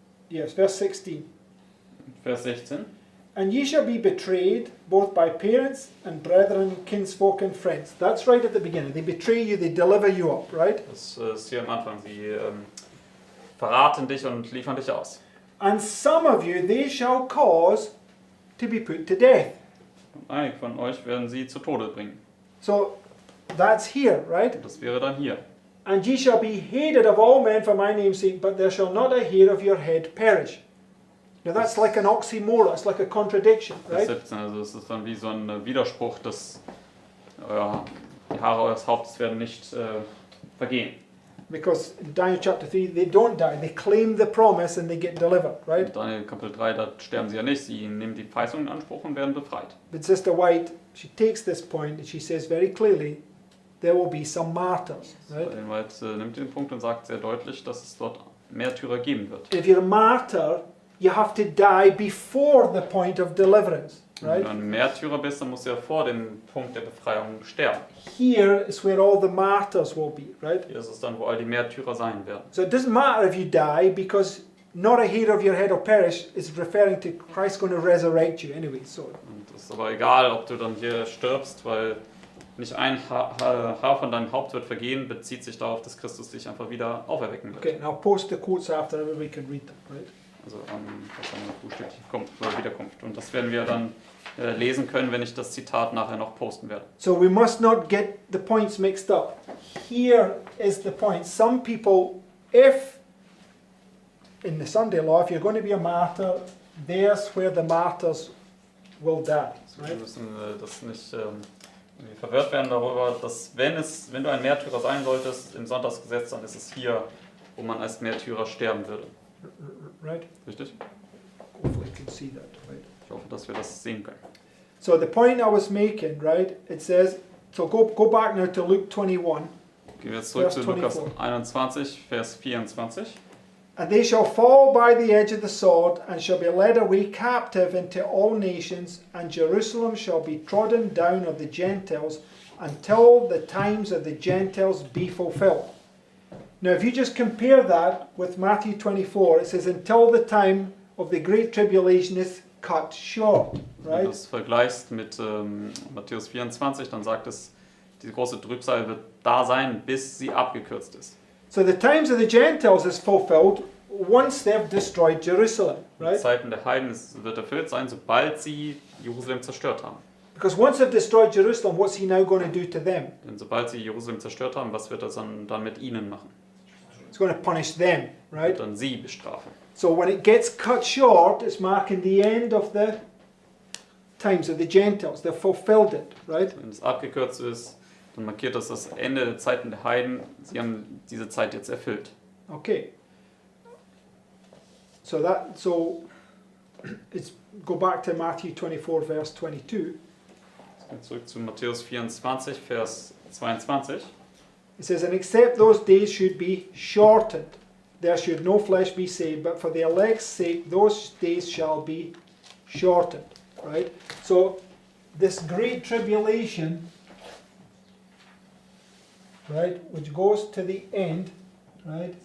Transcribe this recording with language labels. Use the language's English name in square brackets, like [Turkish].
[English] Yes, verse 16. [German] Vers 16. [English] And ye shall be betrayed both by parents and brethren, kinsfolk and friends. That's right at the beginning. They betray you, they deliver you up, right? [German] Das ist hier am Anfang. Sie verraten dich und liefern dich aus. [English] And some of you they shall cause to be put to death. [German] Und einige von euch werden sie zu Tode bringen. [English] So that's here, right? [German] Das wäre dann hier. [English] And ye shall be hated of all men for my name's sake, but there shall not a hair of your head perish. Now that's like an oxymoron, it's like a contradiction, [German] Vers [English] right? [German] 17, also es ist dann wie so ein Widerspruch, dass die Haare eures Hauptes werden nicht vergehen. [English] Because in Daniel chapter 3, they don't die, they claim the promise and they get delivered, right? [German] In Daniel Kapitel 3, da sterben sie ja nicht, sie nehmen die Verheißung in Anspruch und werden befreit. [English] But Sister White, she takes this point and she says very clearly, there will be some martyrs, right? [German] Ellen White nimmt den Punkt und sagt sehr deutlich, dass es dort Märtyrer geben wird. [English] If you're a martyr, you have to die before the point of deliverance, [German] Wenn [English] right? [German] du ein Märtyrer bist, dann musst du ja vor dem Punkt der Befreiung sterben. [English] Here is where all the martyrs will be, right? [German] Hier ist es dann, wo all die Märtyrer sein werden. [English] So it doesn't matter if you die because not a hair of your head will perish is referring to Christ going to resurrect you anyway. So [German] Und es ist aber egal, ob du dann hier stirbst, weil nicht ein Haar von deinem Haupt wird vergehen, bezieht sich darauf, dass Christus dich einfach wieder auferwecken wird. [English] okay, and I'll post the quotes after everybody can read them, right? [German] Also was dann buchstäblich kommt, oder Wiederkunft. Und das werden wir dann lesen können, wenn ich das Zitat nachher noch posten werde. [English] So we must not get the points mixed up. Here is the point. Some people, if in the Sunday law, if you're going to be a martyr, there's where the martyrs will die, [German] Also wir [English] right? [German] müssen das nicht irgendwie verwirrt werden darüber, dass wenn du ein Märtyrer sein solltest im Sonntagsgesetz, dann ist es hier, wo man als Märtyrer sterben würde. [English] Right? [German] Richtig? [English] Hopefully you can see that, right? [German] Ich hoffe, dass wir das sehen können. [English] So the point I was making, right? It says, so go back now to Luke 21. [German] Gehen wir jetzt zurück Vers zu Lukas 24. 21, Vers 24. [English] And they shall fall by the edge of the sword, and shall be led away captive into all nations, and Jerusalem shall be trodden down of the Gentiles, until the times of the Gentiles be fulfilled. Now, if you just compare that with Matthew 24, it says, until the time of the great tribulation is cut short, [German] Wenn du [English] right? [German] das vergleichst mit Matthäus 24, dann sagt es, die große Trübsal wird da sein, bis sie abgekürzt ist. [English] So the times of the Gentiles is fulfilled once they've destroyed Jerusalem, [German] Die [English] right? [German] Zeiten der Heiden wird erfüllt sein, sobald sie Jerusalem zerstört haben. [English] Because once they've destroyed Jerusalem, what's he now going to do to them? [German] Denn sobald sie Jerusalem zerstört haben, was wird er dann mit ihnen machen? [English] It's going to punish them, right? [German] Wird dann sie bestrafen. [English] So when it gets cut short, it's marking the end of the times of the Gentiles. They've fulfilled it, right? [German] Wenn es abgekürzt ist, dann markiert das Ende der Zeiten der Heiden. Sie haben diese Zeit jetzt erfüllt. [English] Okay. So it's go back to Matthew 24 verse 22. [German] Jetzt gehen wir zurück zu Matthäus 24, Vers 22. [English] It says, and except those days should be shortened, there should no flesh be saved, but for the elect's sake those days shall be shortened. Right? So this great tribulation, right, which goes to the end, right,